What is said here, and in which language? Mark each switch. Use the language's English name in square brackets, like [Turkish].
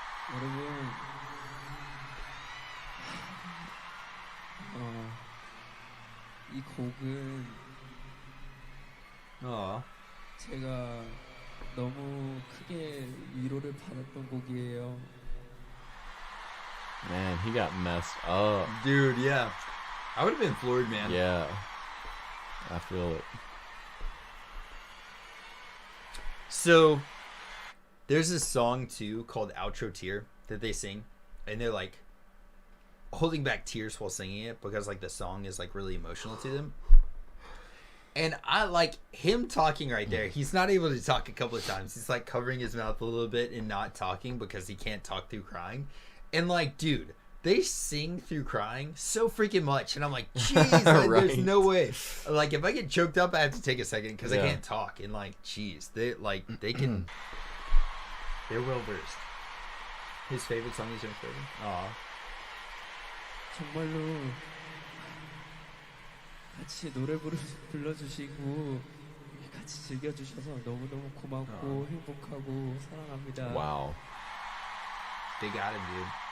[Korean] 여러분, 이 곡은 제가 너무 크게 위로를 받았던 곡이에요. [English] Man, he got messed up. Dude, yeah. I would have been floored, man. Yeah. I feel it. So, there's this song too called Outro Tear that they sing, and they're like holding back tears while singing it because like the song is like really emotional to them. And I like him talking right there. He's not able to talk a couple of times. He's like covering his mouth a little bit and not talking because he can't talk through crying. And like, dude, they sing through crying so freaking much, and I'm like, jeez, like, Right. there's no way. Like, if I get choked up, I have to take a second because I Yeah. can't talk. And like, jeez, they can. They're well versed. His favorite song is your favorite. Aw. [Korean] 정말로 같이 노래 불러주시고 같이 즐겨주셔서 너무너무 고맙고 행복하고 사랑합니다. [English] Wow. They got him, dude.